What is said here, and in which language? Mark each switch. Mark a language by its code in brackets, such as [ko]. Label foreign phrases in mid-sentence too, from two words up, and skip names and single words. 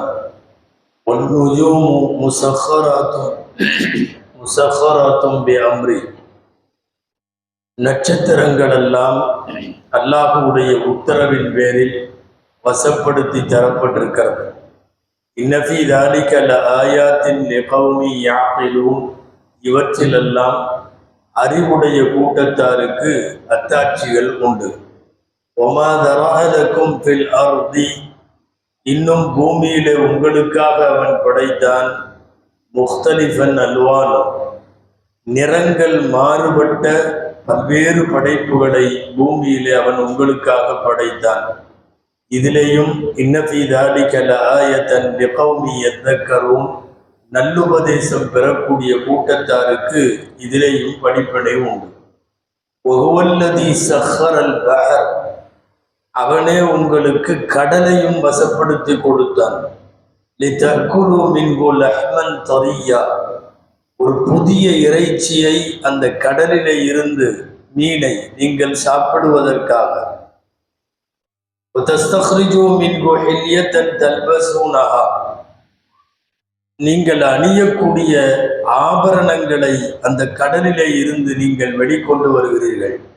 [ar] والنجوم مسخرات بأمره. [ta] நட்சத்திரங்கள் எல்லாம் அல்லாஹ்வுடைய உத்தரவின் பேரில் வசப்படுத்தி தரப்பட்டிருக்கிறது. [ar] إن في ذلك لآيات لقوم يعقلون. [ta] இவற்றிலெல்லாம் அறிவுடைய கூட்டத்தாருக்கு அத்தாட்சிகள் உண்டு. [ar] وما ذرأ لكم في الأرض. [ta] இன்னும் பூமியிலே உங்களுக்காக அவன் படைத்தான். [ar] مختلفا ألوان. [ta] நிறங்கள் மாறுபட்ட பல்வேறு படைப்புகளை பூமியிலே அவன் உங்களுக்காக படைத்தான். [ar] இதிலேயும் إن في ذلك لآية لقوم يذكرون. [ta] நல்லுபதேசம் பெறக்கூடிய கூட்டத்தாருக்கு இதிலேயும் படிப்பினை உண்டு. [ar] وهو الذي سخر البحر. [ta] அவனே உங்களுக்கு கடலையும் வசப்படுத்தி கொடுத்தான். [ar] لتأكلوا منه لحما طريا. [ta] ஒரு புதிய இறைச்சியை அந்த கடலிலே இருந்து மீனை நீங்கள் சாப்பிடுவதற்காக நீங்கள் அணியக்கூடிய ஆபரணங்களை அந்த கடலிலே இருந்து நீங்கள் வெளிக்கொண்டு வருகிறீர்கள்.